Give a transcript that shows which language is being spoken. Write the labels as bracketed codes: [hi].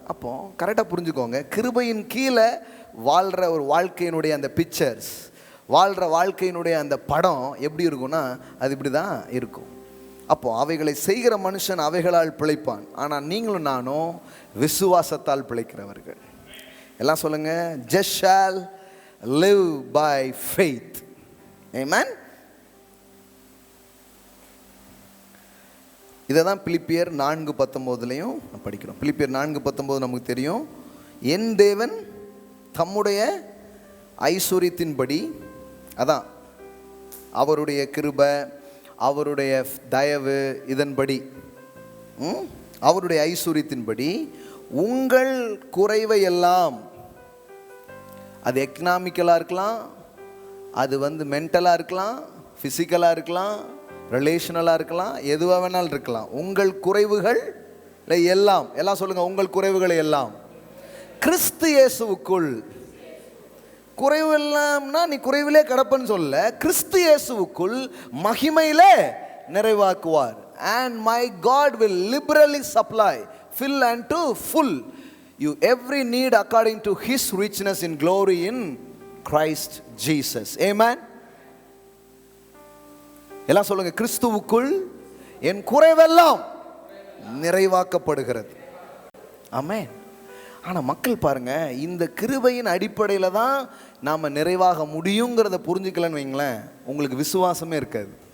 [ta] அப்போ கரெக்டாக புரிஞ்சுக்கோங்க, கிருபையின் கீழே வாழ்கிற ஒரு வாழ்க்கையினுடைய அந்த பிக்சர்ஸ், வாழ்கிற வாழ்க்கையினுடைய அந்த படம் எப்படி இருக்கும்னா அது இப்படி தான் இருக்கும். அப்போ அவைகளை செய்கிற மனுஷன் அவைகளால் பிழைப்பான். ஆனால் நீங்களும் நானும் விசுவாசத்தால் பிழைக்கிறவர்கள். எல்லாம் சொல்லுங்க, [en] just shall live by faith. Amen. [ta] இதை தான் பிலிப்பியர் 4:19 படிக்கிறோம். பிலிப்பியர் 4:19 நமக்கு தெரியும். என் தேவன் தம்முடைய ஐஸ்வரியத்தின்படி, அதான் அவருடைய கிருபை, அவருடைய தயவு, இதன்படி, அவருடைய ஐஸ்வரியத்தின்படி உங்கள் குறைவை எல்லாம், அது எக்கனாமிக்கலாக இருக்கலாம், அது மென்டலாக இருக்கலாம், ஃபிசிக்கலாக இருக்கலாம், ரிலேஷனலாக இருக்கலாம், எதுவாக வேணாலும் இருக்கலாம், உங்கள் குறைவுகள் எல்லாம், எல்லாம் சொல்லுங்க, உங்கள் குறைவுகளை எல்லாம் கிறிஸ்து இயேசுவுக்குள். குறைவு எல்லாம்னா நீ குறைவிலே கிடப்பன்னு சொல்ல, கிறிஸ்து இயேசுவுக்குள் மகிமையிலே நிறைவாக்குவார். [en] And my God will liberally supply, fill and to full you every need according to his richness in glory in Christ Jesus. Amen. [ta] எல்லாம் சொல்லுங்க, கிறிஸ்துவுக்குள் என் குறைவெல்லாம் நிறைவாக்கப்படுகிறது. ஆமென். ஆனால் மக்கள் பாருங்க, இந்த கிருபையின் அடிப்படையில் தான் நாம் நிறைவாக முடியுங்கிறத புரிஞ்சுக்கலன்னு வைங்களேன், உங்களுக்கு விசுவாசமே இருக்காது.